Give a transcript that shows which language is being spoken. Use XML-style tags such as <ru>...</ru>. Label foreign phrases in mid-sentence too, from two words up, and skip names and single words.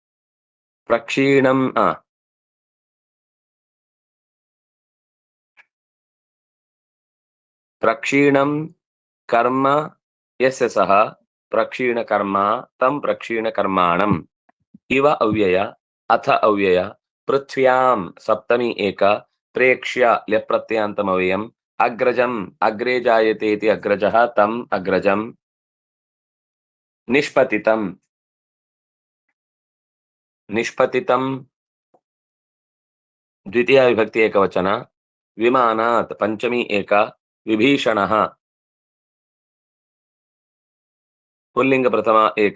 <sa>ಪ್ರಕ್ಷೀಣಂ ಕರ್ಮ ಯಸ್ಯ ಸಹ ಪ್ರಕ್ಷೀಣ ಕರ್ಮ ತಂ ಪ್ರಕ್ಷೀಣ ಕರ್ಮಾಣಂ ಇವ ಅವ್ಯಯ ಅಥ ಅವ್ಯಯ ಪೃಥ್ವ್ಯಾಂ ಸಪ್ತಮಿ ಏಕ ಪ್ರೇಕ್ಷ್ಯ ಲ್ಯಪ್ರತ್ಯಯಾಂತಮವ್ಯಯಂ ಅಗ್ರಜಂ ಅಗ್ರೇ ಜಾಯತೆ ಇತಿ ಅಗ್ರಜಃ ತಂ ಅಗ್ರಜಂ ನಿಷ್ಪತಿತಂ ದ್ವಿತೀಯ ವಿಭಕ್ತಿ ಏಕವಚನ. ವಿಮಾನಾತ್ ಪಂಚಮಿ ಏಕ ವಿಭೀಷಣಃ ಪುಲ್ಲಿಂಗ ಪ್ರಥಮ ಏಕ.</sa>